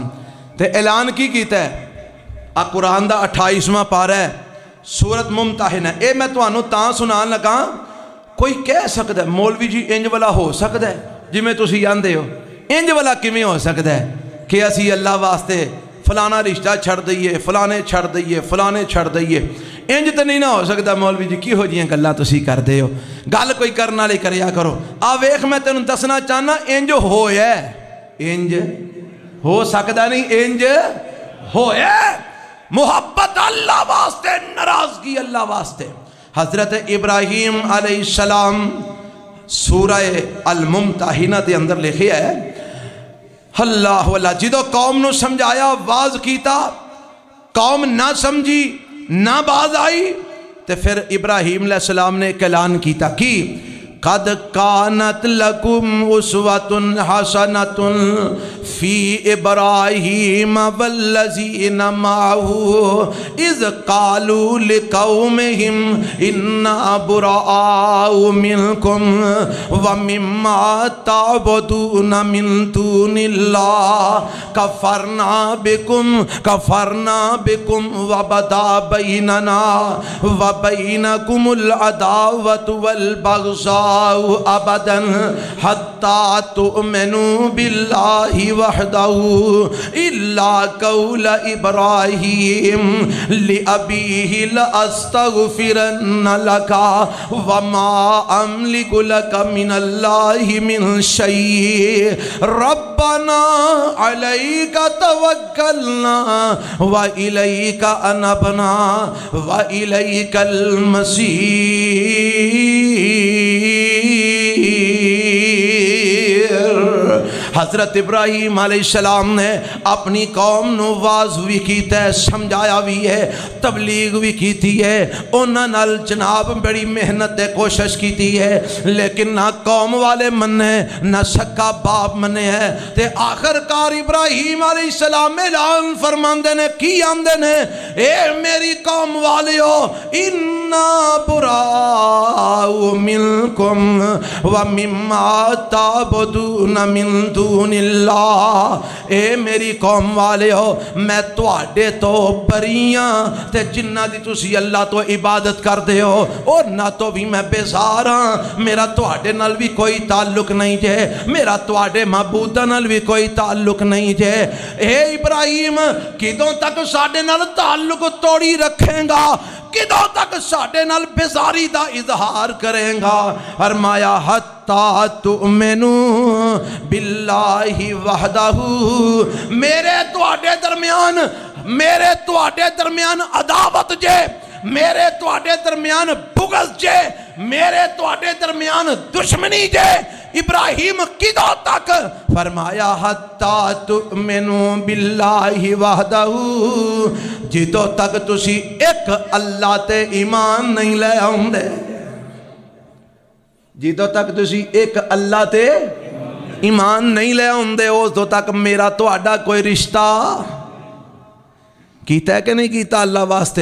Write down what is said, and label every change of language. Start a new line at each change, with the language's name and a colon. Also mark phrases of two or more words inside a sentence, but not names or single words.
Punjabi: تے اعلان کی کیتا ہے قرآن دا 28واں پارہ ہے سورت ممتحنہ، اے میں تو آنو تاں سنان لگا کوئی کہہ سکتا ہے مولوی جی انج والا ہو سکتا ہے جی میں تسی آندے ہو، انج والا کیویں ہو سکتا ہے کہ اسی اللہ واسطے فلانا رشتہ چھڑ دئیے، فلانے چھڑ دئیے، فلانے چھڑ دئیے، انج تو نہیں نہ ہو سکتا مولوی جی کی ہو جیاں گلاں تسی کر دے ہو، گل کوئی کرنا لے کریا کرو۔ ویکھ میں تینوں دسنا چاہنا انج ہویا ہے، انج ہو سکتا نہیں، انج ہویا ہے، محبت اللہ واسطے، ناراضگی اللہ واسطے۔ حضرت ابراہیم علیہ السلام سورہ الممتحنہ دے اندر لکھیا ہے، اللہ واللہ جدو قوم نو سمجھایا واز کیتا، قوم نہ سمجھی نہ باز آئی، تے پھر ابراہیم علیہ السلام نے ایک اعلان کیتا کی
Arabic: قد کانت لکم اسوۃ حسنۃ فی ابراہیم والذین معہ اذ قالوا لقومہم انا براء منکم ومما تعبدون من دون اللہ کفرنا بکم وبدا بیننا وبینکم العداوۃ والبغضاء الله أبدا حتى تؤمنوا بالله وحده إلا قول إبراهيم لأبيه لأستغفرن لك وما أملك لك من الله من شيء ربنا عليك توكلنا وإليك أنبنا وإليك المصير.
Punjabi: حضرت ابراہیم علیہ السلام نے اپنی قوم نوں وعظ بھی کیتا ہے، سمجھایا بھی ہے، تبلیغ بھی کیتی ہے، اونہاں نال جناب بڑی محنت تے کوشش کیتی ہے، لیکن نہ قوم والے منے نہ سکا باپ منے ہے. تے آخرکار ابراہیم علیہ السلام اعلان فرماندے نے، کی آندے نے، اے میری قوم والیو
Arabic: إنا برآء منكم ومما تعبدون من دون الله.
Punjabi: اے میری قوم والیو میں تہاڈے توں بریاں تے جنہاں دی تسی اللہ توں عبادت کردے ہو اور نہ تو بھی میں بیزار ہاں. میرا تہاڈے نال بھی کوئی تعلق نہیں جے، میرا تہاڈے معبوداں نال بھی کوئی تعلق نہیں جے. اے ابراہیم کدوں تک ساڈے نال تعلق توڑی رکھے گا، کدوں تک ساڈے نال بیزاری دا اظہار کرے گا.
Arabic: फरमाया حتى تؤمنوا بالله وحده,
Punjabi: میرے تہاڈے درمیان عداوت جے، میرے تہاڈے درمیان بغض جے، میرے تہاڈے درمیان دشمنی جے. ابراہیم کدوں تک?
Arabic: फरमाया حتى تؤمنوا بالله وحده,
Punjabi: جدوں تک تسی ایک اللہ تے ایمان نہیں لے آؤندے، جدوں تک تسی ایک اللہ تے ایمان نہیں لے آؤندے، اس تک میرا تہاڈا کوئی رشتہ کیتا ہے کہ نہیں کیتا اللہ واسطے?